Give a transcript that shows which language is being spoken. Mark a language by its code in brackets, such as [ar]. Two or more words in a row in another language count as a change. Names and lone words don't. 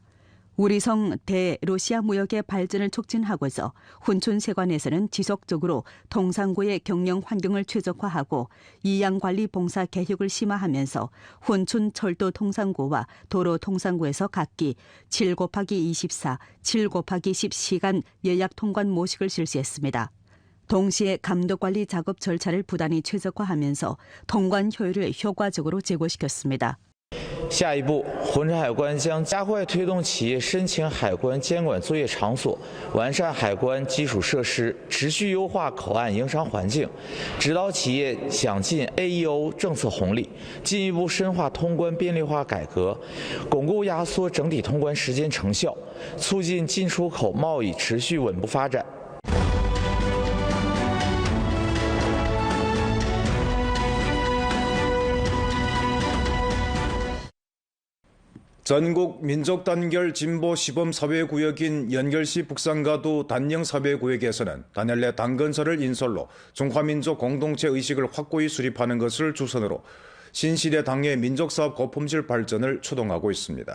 [ko] 우리성 대러시아 무역의 발전을 촉진하고서 훈촌세관에서는 지속적으로 통상구의 경영 환경을 최적화하고 이양관리 봉사 계획을 심화하면서 훈촌 철도 통상구와 도로 통상구에서 각기 7곱하기24, 7곱하기10시간 예약 통관 모식을 실시했습니다. 동시에 감독관리 작업 절차를 부단히 최적화하면서 통관 효율을 효과적으로 제고시켰습니다. [zh] 下一步，浑川海关将加快推动企业申请海关监管作业场所，完善海关基础设施，持续优化口岸营商环境，指导企业享尽 AEO 政策红利，进一步深化通关便利化改革，巩固压缩整体通关时间成效，促进进出口贸易持续稳步发展。 [ko] 전국 민족단결 진보 시범 사회구역인 연결시 북산가도 단영 사회구역에서는 단열 내 당건설을 인솔로 중화민족 공동체 의식을 확고히 수립하는 것을 주선으로 신시대 당의 민족사업 고품질 발전을 추동하고 있습니다.